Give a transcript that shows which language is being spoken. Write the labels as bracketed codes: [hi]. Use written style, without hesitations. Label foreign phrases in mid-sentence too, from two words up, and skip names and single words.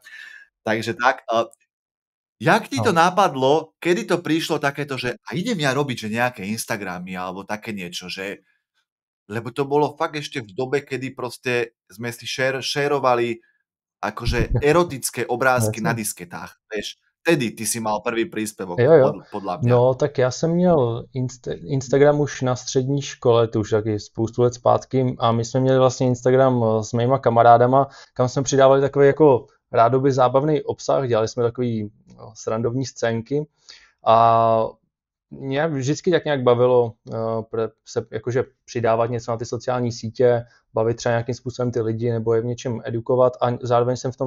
[sk] Takže tak, jak ti to napadlo, kedy to prišlo takéto, že a idem ja robiť, že nejaké Instagramy alebo také niečo, že lebo to bolo fakt ešte v dobe, kedy proste sme si šerovali akože erotické obrázky na disketách, vieš. Vtedy ty si mal prvý príspevok, Jo. podľa mňa. No, [cs] tak já jsem měl Instagram už na střední škole, to už taky spoustu let zpátky, a my jsme měli vlastně Instagram s mýma kamarádama, kam jsme přidávali takový jako rádoby zábavný obsah, dělali jsme takový srandovní scénky a mě vždycky tak nějak bavilo se jakože přidávat něco na ty sociální sítě, bavit třeba nějakým způsobem ty lidi nebo je v něčem edukovat a zároveň jsem v tom